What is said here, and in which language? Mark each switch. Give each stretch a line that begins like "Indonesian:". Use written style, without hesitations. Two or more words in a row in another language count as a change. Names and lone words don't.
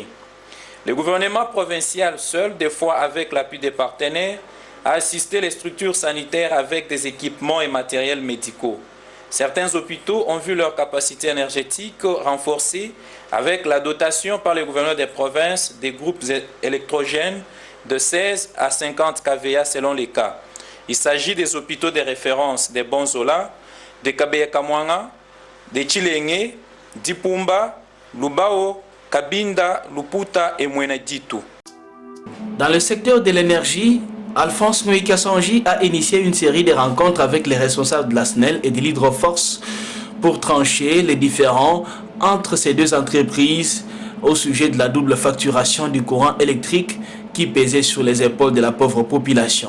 French: Le gouvernement provincial seul, des fois avec l'appui des partenaires, a assisté les structures sanitaires avec des équipements et matériels médicaux. Certains hôpitaux ont vu leur capacité énergétique renforcée avec la dotation par le gouverneur des provinces des groupes électrogènes de 16 à 50 kVA selon les cas. Il s'agit des hôpitaux de référence de Bonzola, de Kabeya-Kamwanga, de Tshilenge, d'Ipumba, Lubao, Kabinda, Luputa et Mweneditu. Dans le secteur de l'énergie, Alphonse Ngoyi Kassanji a initié une série de rencontres avec les responsables de la SNEL et de l'Hydroforce pour trancher les différends entre ces deux entreprises au sujet de la double facturation du courant électrique qui pesait sur les épaules de la pauvre population.